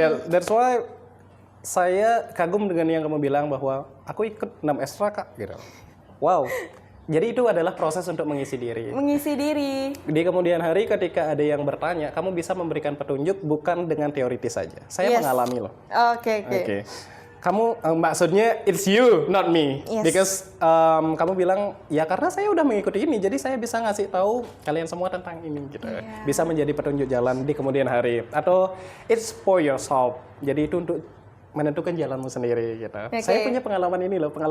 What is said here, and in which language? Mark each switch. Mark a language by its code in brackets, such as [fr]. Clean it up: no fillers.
[en] That's why [id] saya kagum dengan yang kamu bilang bahwa aku ikut 6 ekstra Kak gitu. Wow. Jadi itu adalah proses untuk mengisi diri. Mengisi diri. Di kemudian hari ketika ada yang bertanya, kamu bisa memberikan petunjuk bukan dengan teoritis saja. Saya mengalami loh. Oke. Kamu maksudnya [en] it's you, not me. Yes. [id] Because kamu bilang ya karena saya udah mengikuti ini, jadi saya bisa ngasih tahu kalian semua tentang ini gitu. [en] Yeah. [id] Bisa menjadi petunjuk jalan di kemudian hari. Atau [en] it's for yourself. [id] Jadi itu untuk menentukan jalanmu sendiri gitu. [en] Okay. [id] Saya punya pengalaman ini loh.